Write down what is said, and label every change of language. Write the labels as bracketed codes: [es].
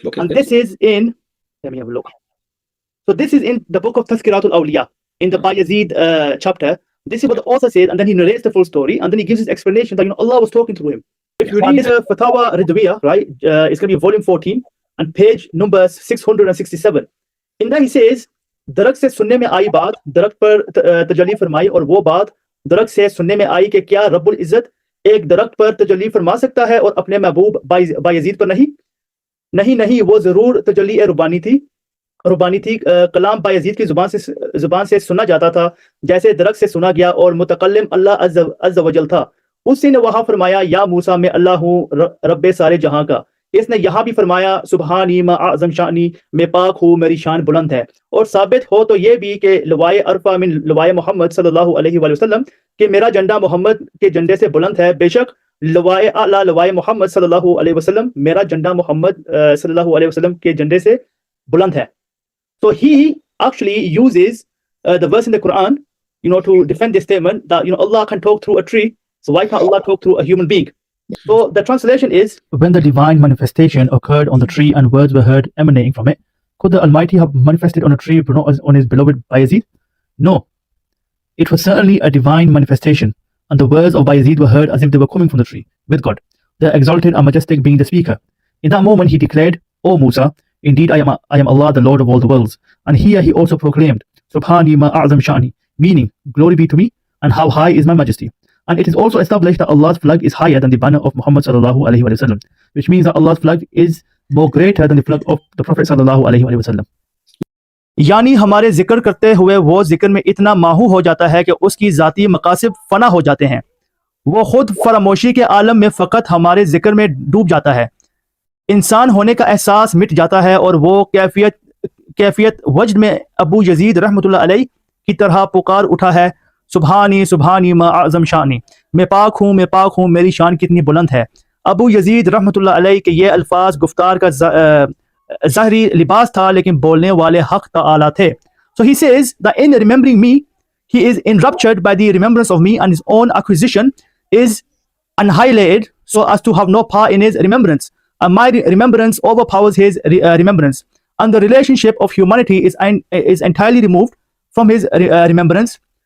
[en] And this is in, let me have a look. So this is in the book of Tazkiratul Awliya, in the Bayazid chapter. This is what the author says, and then he narrates the full story, and then he gives his explanation that Allah was talking through him. If you read Fatawa Ridha, right, it's going to be volume 14 and page number 667. [ur] In that he says, درخت سے سننے میں آئی بات درخت پر تجلی فرمائی، اور وہ بات درخت سے سننے میں آئی کہ کیا رب العزت ایک درخت پر تجلی فرما سکتا ہے اور اپنے محبوب بایزید پر نہیں، وہ ضرور تجلی ربانی تھی. کلام بایزید کی زبان سے سنا جاتا تھا جیسے درخت سے سنا گیا، اور متکلم اللہ عز و جل تھا. اسی نے وہاں فرمایا یا موسیٰ میں اللہ ہوں رب سارے جہاں کا. اس نے یہاں بھی فرمایا [ar] سبحانی ما اعظم شانی، [ur] میں پاک ہوں میری شان بلند ہے. اور ثابت ہو تو یہ بھی کہ [ar] لوائے عرفہ من لوائے محمد [ur] صلی اللہ علیہ وآلہ وسلم کہ میرا جھنڈا محمد کے جھنڈے سے بلند ہے. بے شک [ar] لوائے اعلیٰ لوائے محمد [ur] صلی اللہ علیہ وسلم، میرا جھنڈا محمد صلی اللہ علیہ وسلم کے جھنڈے سے بلند ہے. [en] So he actually uses the verse in the Quran, to defend this statement that Allah can talk through a tree. So why can't Allah talk through a human being? So the translation is, when the divine manifestation occurred on the tree and words were heard emanating from it, could the Almighty have manifested on a tree on his beloved Bayazid? No. It was certainly a divine manifestation, and the words of Bayazid were heard as if they were coming from the tree with God, the exalted and majestic being the speaker. In that moment he declared, O Musa, indeed I am Allah, the Lord of all the worlds. And here he also proclaimed [ar] Subhani ma a'zam shani, [en] meaning glory be to me and how high is my majesty. And it is also established that Allah's flag is higher than the banner of Muhammad sallallahu alaihi wasallam, which means that Allah's flag is more greater than the flag of the Prophet sallallahu alaihi wasallam. [ur] یعنی ہمارے ذکر کرتے ہوئے وہ ذکر میں اتنا ماہو ہو جاتا ہے کہ اس کی ذاتی مقاصد فنا ہو جاتے ہیں. وہ خود فراموشی کے عالم میں فقط ہمارے ذکر میں ڈوب جاتا ہے. انسان ہونے کا احساس مٹ جاتا ہے اور وہ کیفیت وجد میں ابو یزید رحمۃ اللہ علیہ کی طرح پکار اٹھا ہے [ar] سبحانی سبحانی ما اعظم شانی، [ur] میں پاک ہوں میری شان کتنی بلند ہے. ابو یزید رحمۃ اللہ علیہ کے یہ الفاظ گفتار کا ظاہری لباس تھا لیکن بولنے والے حق تعالی تھے. [en] So he says that in remembering me he is enraptured by the remembrance of me, and his own acquisition is annihilated so as to have no part in his remembrance, and my remembrance overpowers his remembrance, and the relationship of humanity is entirely removed from his remembrance.